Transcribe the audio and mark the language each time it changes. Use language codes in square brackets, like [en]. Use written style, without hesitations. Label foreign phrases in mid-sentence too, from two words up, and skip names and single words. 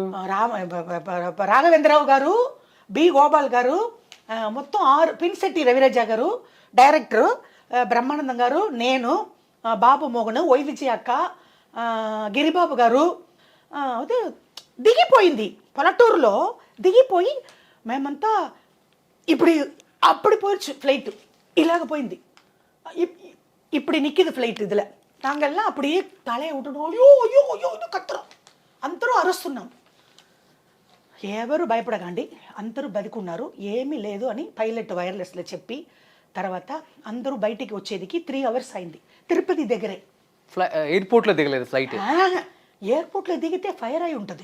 [te] రాఘవేంద్రరావు గారు, బి గోపాల్ గారు, మొత్తం 6, పిన్శెట్టి రవిరాజ గారు డైరెక్టరు, బ్రహ్మానందం గారు, నేను, బాబు మోహన్, వై విజయ అక్క, గిరిబాబు గారు. అదే దిగిపోయింది పల్లెటూరులో, దిగిపోయి మేమంతా అప్పుడు పోయిచ్చు ఫ్లైట్ ఇలాగ పోయింది. ఇప్పుడు నిక్కిది ఫ్లైట్ ఇదిలే. [ta] நாங்கள்லாம் அப்படியே தலையை விட்டுடும், ஐயோ ஐயோ ஐயோ இது కత్తురం, [te] అందరూ అరుస్తున్నాం. ఎవరు భయపడకండి, అందరూ బతికున్నారు, ఏమీ లేదు అని పైలట్ వైర్లెస్లో చెప్పి తర్వాత అందరూ బయటికి వచ్చేదికి 3 hours అయింది. తిరుపతి దగ్గరే. ఎయిర్పోర్ట్లో దిగలేదు ఫ్లైట్? ఎయిర్పోర్ట్లో దిగితే ఫైర్ అయి ఉంటుంది.